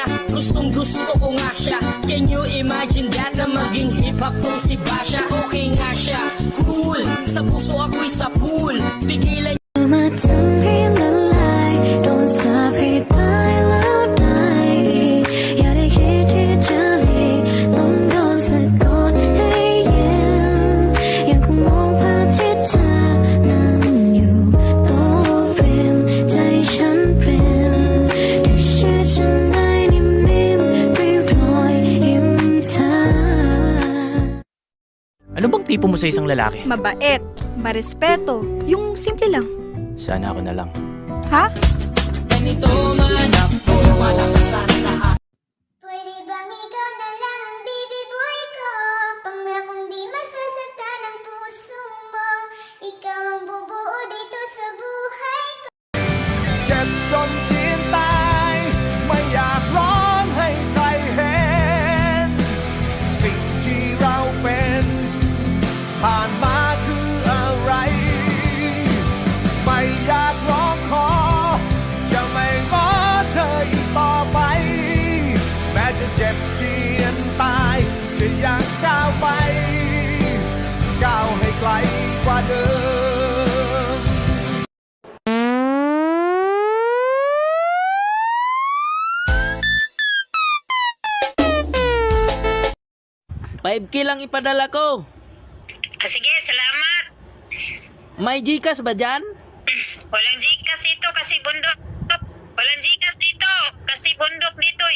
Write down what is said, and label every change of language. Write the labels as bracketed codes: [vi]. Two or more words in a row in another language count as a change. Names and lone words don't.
[tl] Gustong gusto ko nga siya. [en] Can you imagine that [tl] na maging hip-hop kong si Basha? Okay nga siya, cool. Sa puso ako'y sa pool. Pigilan [th] มาทำให้ละลายโดนสาปให้ตายแล้วได้อีกอย่าได้คิดที่จะหลีกต้องโดนสะกดให้ยิ้มยังคงมองภาพที่เธอนั่งอยู่โต๊ะริมใจฉันปริมที่เชื่อฉันได้นิ่มๆด้วยรอยยิ้มเธอ [tl] Ano bang tipo mo sa isang lalaki? Mabait, marespeto, yung simple lang. Sana ako na lang. Ha? ganito man ako malakasan sa Pwede bang ikaw na lang ang [en] baby boy [tl] ko? Pangakong di masasaktan ang puso mo. Ikaw ang bubuo dito sa buhay ko. [th] เจ็บจนจีนตายไม่อยากร้องให้ใครเห็นสิ่งที่เราเป็นผ่านมาคืออะไรไม่อยากร้องขอจะไม่ง้อเธออีกต่อไปแม้จะเจ็บเจียนตายจะยังก้าวไปก้าวให้ไกลกว่าเดิม [tl] 5K lang ipadala ko. Sige, salamat. May Gcash ba dyan? Walang Gcash dito kasi bundok. Walang Gcash dito kasi bundok dito eh.